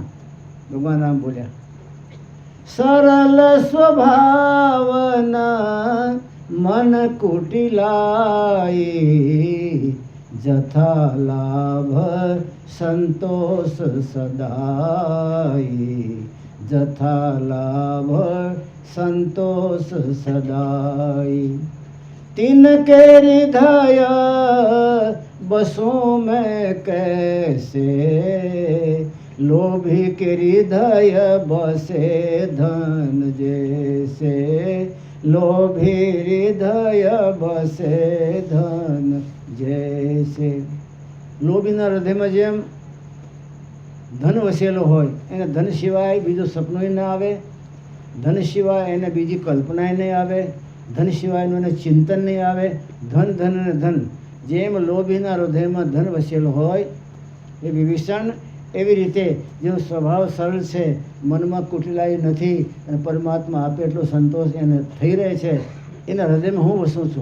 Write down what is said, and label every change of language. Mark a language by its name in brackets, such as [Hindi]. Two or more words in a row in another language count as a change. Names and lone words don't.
[Gujarati] ભગવાન રામ બોલ્યા, [Awadhi] सरल सुभाव न मन कुटिलाई, जथा लाभ संतोष सदाई. जथा लाभ संतोष सदाई। तिनके हृदय बसों में कैसे, लोभी के हृदय बसे धन जैसे, लोभी हृदय बसे धन जैसे। [Gujarati] લોભીના હૃદયમાં જેમ ધન વસેલો હોય, એને ધન સિવાય બીજું સપનું ના આવે, ધન સિવાય એને બીજી કલ્પના નહીં આવે, ધન સિવાયનું એને ચિંતન નહીં આવે. ધન ધન અને ધન, જેમ લોભીના હૃદયમાં ધન વસેલો હોય એ વિભીષણ, એવી રીતે જેનો સ્વભાવ સરળ છે, મનમાં કુટિલાઈ નથી અને પરમાત્મા આપે એટલો સંતોષ એને થઈ રહે છે, એના હૃદયમાં હું વસું છું.